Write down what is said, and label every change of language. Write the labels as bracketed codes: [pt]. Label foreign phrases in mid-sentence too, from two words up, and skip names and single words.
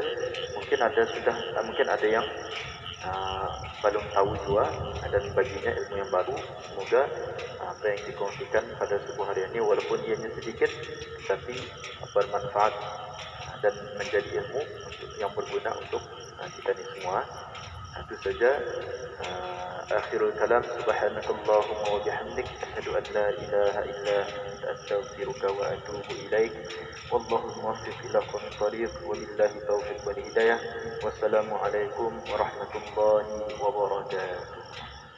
[ms] Mungkin ada yang belum tahu juga, dan baginya ilmu yang baru. Semoga apa yang dikongsikan pada subuh hari ini, walaupun ianya sedikit, tapi bermanfaat dan menjadi ilmu yang berguna untuk kita ni semua. Itu saja. [ar] آخر الكلام سبحانك اللهم وبحمدك أشهد أن لا إله إلا أنت أستغفرك وأتوب إليك. والله الموفق إلى أقوم الطريق وبالله التوفيق والهداية. والسلام عليكم ورحمة الله وبركاته.